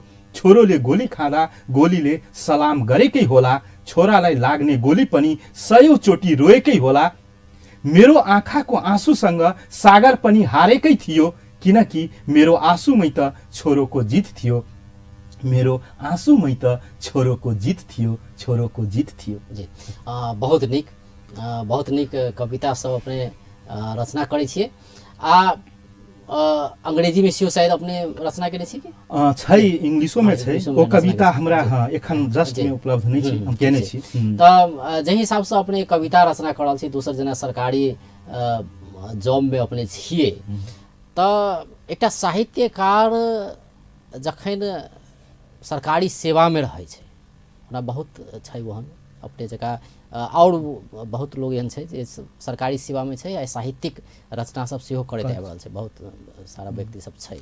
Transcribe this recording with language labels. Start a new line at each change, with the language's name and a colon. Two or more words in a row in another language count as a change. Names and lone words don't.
Nepali: छोरोले गोली खाँदा गोलीले सलाम गरेकै होला, छोरालाई लाग्ने गोली पनि 100 चोटि रोएकै होला। मेरो आँखाको आँसुसँग सागर पनि हारेकै थियो, किनकि मेरो आँसुमै त छोरोको जित थियो, मेरो आँसुमै त छोरोको जित थियो, छोरोको जित थियो।
Maithili: जी बहुत नीक कविता सब अपने रचना करै छियै। अंग्रेजी में सेहो शायद अपने रचना केने छी कि? छै, इंग्लिशो में छै। ओ कविता हमरा हाँ एखन जस्ट में उपलब्ध नहीं छै, हम केने छी। त जे हिसाब से अपने कविता रचना करल छी, दोसर जना सरकारी जॉब में अपने छियै, त एकटा साहित्यकार जखन सरकारी सेवा में रहै छै, हमरा बहुत छै वहन अपने जगह और बहुत लोग एहन छै जे सरकारी सेवा में छै, साहित्यिक रचना सब सेहो करैत आबि रहल छै, बहुत सारा व्यक्ति सब छै।